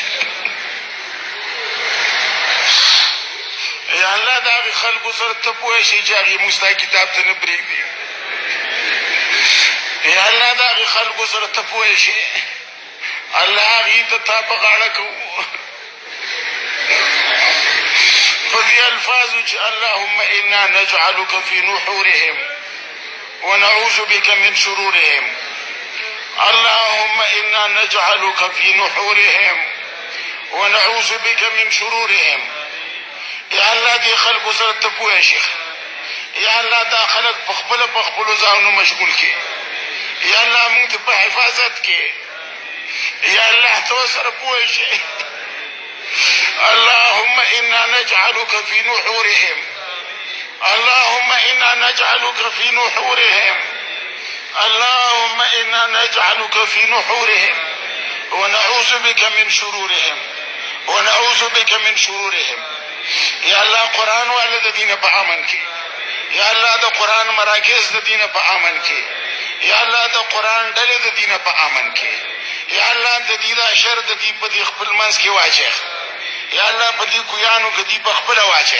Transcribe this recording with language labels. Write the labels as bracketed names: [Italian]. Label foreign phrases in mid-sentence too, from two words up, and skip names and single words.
[Pashto] یا الله د هغې خلکو سره ته پوه شي چې هغې موږ ستا کتاب ته نه پرېږدي. یا الله د هغې خلکو سره ته پوه شي، الله هغې ته تا په غاړه کوو په دې الفاظو چې [Arabic] اللهم انا نجعلك في نحورهم ونعوذ بك من شرورهم. اللهم انا نجعلك في نحورهم ونعوذ بك من شرورهم. [Pashto] یا الله دې خلکو سره ته پوه شي یا الله دا خلک په خپلو ځانونو مشغول کړي. یا الله موږ ته په حفاظت کې. یا الله ته ورسره پوه شي. [Arabic] اللهم انا نجعلك في نحورهم. اللهم انا نجعلك في نحورهم. اللهم انا نجعلك في نحورهم ونعوذ بك من شرورهم. ونعوذ بك من شرورهم. [Pashto] یا الله قرآن والا د دینه په امن کې. یا الله د قرآن مراکز د دینه په امن کې. یا الله د قرآن ډلې د دینه په امن کې. یا الله د دې دا شر د دې په دې خپل منځ کې واچوې. یا الله په دې کویانو کې دې په خپله واچوې.